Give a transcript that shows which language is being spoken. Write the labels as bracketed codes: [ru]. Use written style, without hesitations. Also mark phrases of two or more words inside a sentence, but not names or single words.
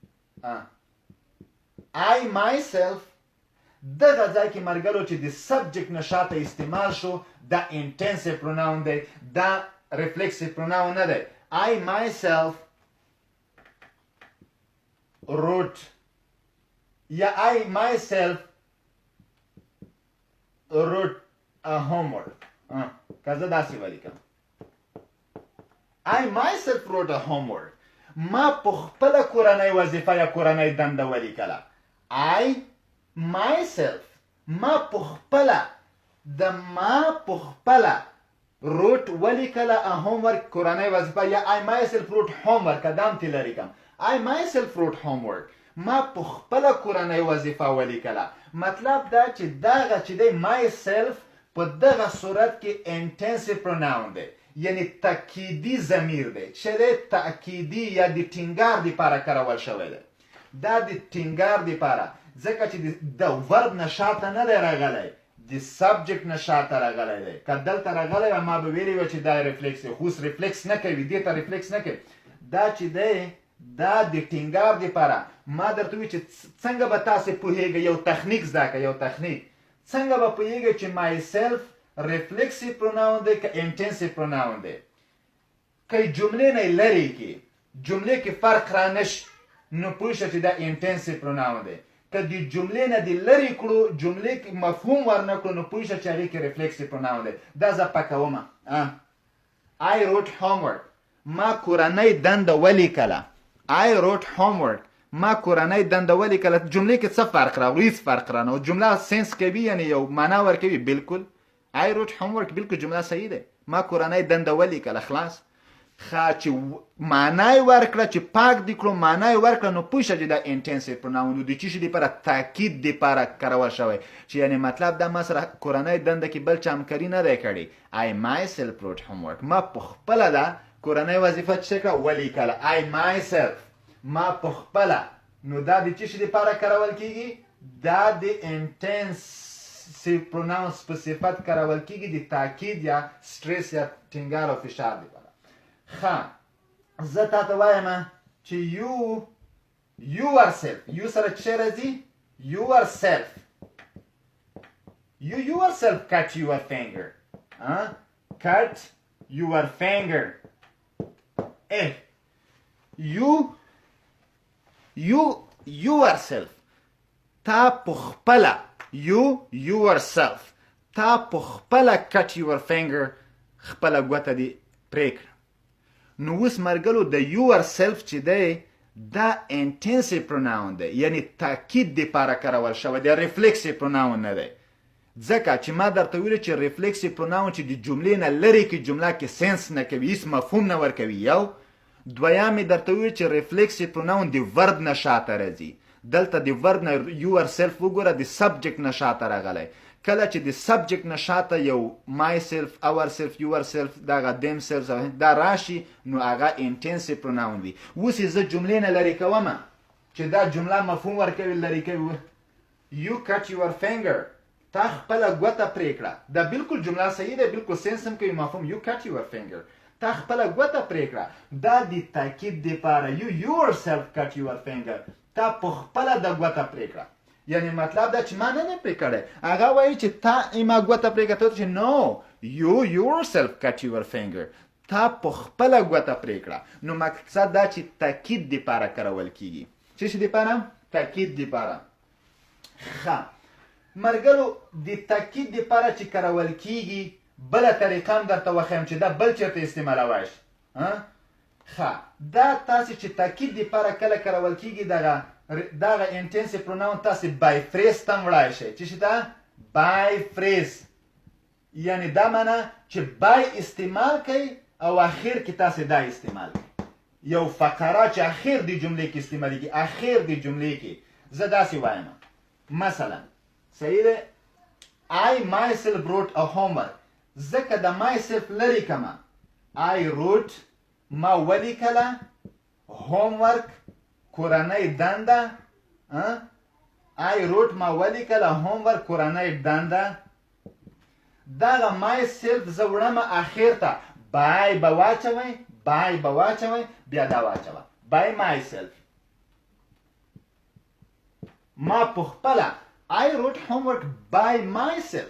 [en] I myself [ps] دغه ځای کې مرګلو چې د subject نه شاته استعمال شو دا [en] intensive pronoun [ps] دی دا [en] reflexive pronoun [ps] نه دی [en] I myself [ps] wrote یا [en] I myself wrote a homework [ps] که زه داسې ولیکم [en] I myself wrote a homework [ps] ما په خپله کورنۍ وظیفه یا کورنۍ دنده ولیکله [en] I myself [ps] ما په خپله wrote ولیکله [en] a homework [ps] کورنۍ وظیفه یا [en] I myself wrote homework [ps] ادام تی لري کم [en] I myself wrote homework [ps] ما په خپله کورنۍ وظیفه ولیکله مطلب دا چې دغه چې دی myself په دغه صورت کې [en] intensive pronoun [ps] دی یعنی تاکیدی ضمیر دی چې دی تاکیدی یا د ټینګار دپاره کارول شوی دی دا د ټینګار دپاره ځکه چې د ورب نه شاته نه دی راغلی د سبجکټ نه شاته راغلی دی که دلته راغلی وی ما به ویلي وی چې دا ریفلکس دی خو اوس ریفلکس نه کوي دې ته ریفلکس نه کوي دا چې دی دا د ټینګار دپاره ما درته وی چې څنګه به تاسې پوهیږئ یو تخنیک زده کړه یو تخنیک څنګه به پوهیږئ چې [en] myself reflexive pronoun [ps] دی که [en] intensive pronoun [ps] دی که جملې نه لرې کې جملې کې فرق را نشي نو پوه شه چې دا [en] intensive pronoun [ps] دی که د جملې نه دې لرې کړو جملې کې مفهوم ورنه کړو نو پوه شه چې هغې کې [en] reflexive pronoun [ps] دی دا زه پکومه [en] I wrote homework [ps] ما کورنۍ دنده ولیکله [en] I wrote homework [ps] ما کورنۍ دنده ولیکله جملې کې څه فرق راغلو هېڅ فرق رانه جمله سنس کوي یعنی یو معنا ورکوي بالکل [en] I wrote homework [ps] بالکل جمله صحیح ده ما کورنۍ دنده ولیکله خلاص ښه چې معنا یې ورکړه چې پاک دې کړو معنا یې ورکړه نو پوه شه چې دا [en] intensive pronoun [ps] د څه شي دپاره تاکید دپاره کارول شوی چې یعنی مطلب دا ما سره کورنۍ دنده کې بل چا همکاري نه دی کړې [en] I myself wrote homework [ps] ما په خپله دا کورنۍ وظیفه څه کړه ولیکله [en] I myself [ps] ما په خپله نو دا د څه شي دپاره کارول کیږي دا د [en] intensive pronouns [ps] په صفت کارول کیږي د تاکید یا سټریس یا ټینګار او فشار دپاره ښه زه تاته وایم چې yourself یو سره څه راځي yourself [en] you yourself cut your finger cut your finger you yourself [ps] تا په خپله yourself تا په خپله [en] cut your finger [ps] خپله ګوته دې پرې کړه نو اوس مرګلو د yourself چې دی دا [en] intensive pronoun [ps] دی یعنی تاکید دپاره کارول شوی دی [en] reflexive pronoun [ps] نه دی ځکه چې ما درته ویلو چې [en] reflexive pronoun [ps] چې د جملې نه لرې کې جمله کې سنس نه کوي هېڅ مفهوم نه ورکوي یو دویم یې درته ویلو چې [en] reflexive pronoun [ps] د verb نه شاته راځي دلته د verb نه yourself وګوره د subject نه شاته راغلی کله چې د سبجکټ نه شاته یو [en] myself ourself yourself [ps] دغه themselves دا راشي نو هغه [en] intensive pronoun [ps] وي اوس یې زه جملې نه لرې کومه چې دا جمله مفهوم ورکوي لرې کوي [en] you cut your finger [ps] تا خپله ګوته پرې کړه. دا بالکل جمله صحیح ده، بالکل سنس هم کوي مفهوم. [en] you cut your finger. [ps] تا خپله ګوته پرې کړه. دا د تاکید دپاره [en] you yourself cut your finger. [ps] تا په خپله د ګوته پرې کړه. یعنی مطلب دا چې ما نه پرې کړی. هغه وایي چې تا ما ګوته پرې کړه، ته چې [en] no you yourself cut your finger. [ps] تا په خپله ګوته پرې کړه. نو مقصد دا چې تاکید دپاره کارول کیږي. څه شي دپاره؟ تاکید دپاره. ښه ملګرو، د تاکید دپاره چې کارول کیږي بله طریقه هم درته وښیم چې دا بل چېرته استعمالوی شي. ښه دا تاسې چې تاکید دپاره کله کارول کیږي دغه [en] intensive pronoun [ps] تاسې [en] by phrase [ps] ته هم وړای شئ. څه شي ته؟ [en] by phrase. [ps] یعنی دا معنا چې بای استعمال کوي او اخر کې تاسې دا استعمال کوي. یو فقره چې اخر د جملې کې استعمالیږي، اخر د جملې کې. زه داسې وایم مثلا صحیح ده [en] I myself wrote a homework. [ps] ځکه د myself لرې کمه. [en] I wrote [ps] ما ولیکله homework کورنۍ دنده. [en] I wrote [ps] ما ولیکله homework کورنۍ دنده. دغه myself زه وړمه اخر ته. by به واچوئ، by به واچوئ، بیا دا واچوه [en] by myself. [ps] ما په خپله [en] I wrote homework by myself.